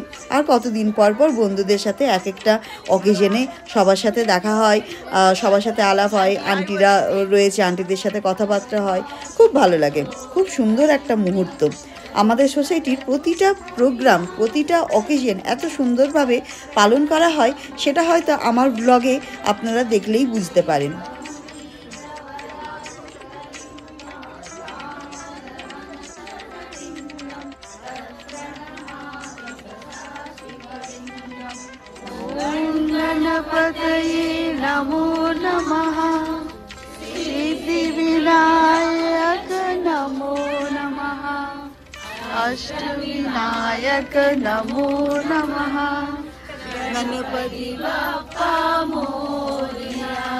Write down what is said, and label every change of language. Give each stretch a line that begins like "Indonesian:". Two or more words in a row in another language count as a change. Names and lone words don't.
Bangla: আর কতদিন পর পর বন্ধুদের সাথে এক একটা অকেশনে সবার সাথে দেখা হয়, সবার সাথে আলাপ হয়। আন্টিরা রয়েছে, আন্টিদের সাথে কথাবার্তা হয়, খুব ভালো লাগে। খুব সুন্দর একটা মুহূর্ত। আমাদের সোসাইটির প্রতিটা প্রোগ্রাম, প্রতিটা অকেশন এত সুন্দরভাবে পালন করা হয়, সেটা হয়তো আমার ব্লগে আপনারা দেখলেই বুঝতে পারেন।
Sanskrit: गणपतये नमो नमः, सिद्धिविनायक नमो नमः, अष्टविनायक नमो नमः,
Marathi: गणपति बाप्पा मोरया।